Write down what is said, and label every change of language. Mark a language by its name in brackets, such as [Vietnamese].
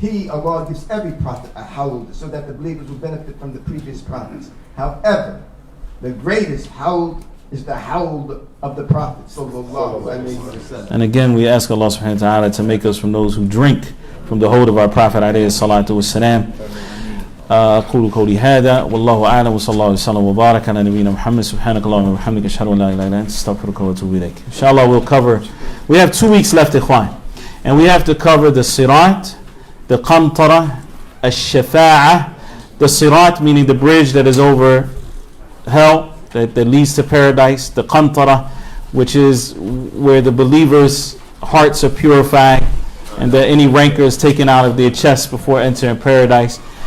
[English] Allah gives every prophet a haud so that the believers will benefit from the previous prophets. However, the greatest haud is the haud of the Prophet sallallahu alaihi wasallam. And again, we ask Allah [Arabic] subhanahu wa ta'ala [English] to make us from those who drink from the haud of our Prophet [Arabic] alayhi salatu wassalam. أقول قولي هذا والله أعلم وصلى الله وسلم وبارك على نبينا محمد سبحانك اللهم وبحمدك أشهد أن لا إله إلا أنت أستغفرك وأتوب إليك. [English] Inshallah, we have 2 weeks left, ikhwan, and we have to cover the Sirat, the Qantara, Ash-Shafa'ah. The Sirat meaning the bridge that is over hell, that leads to paradise. The Qantara, which is where the believers' hearts are purified and that any rancor is taken out of their chest before entering paradise.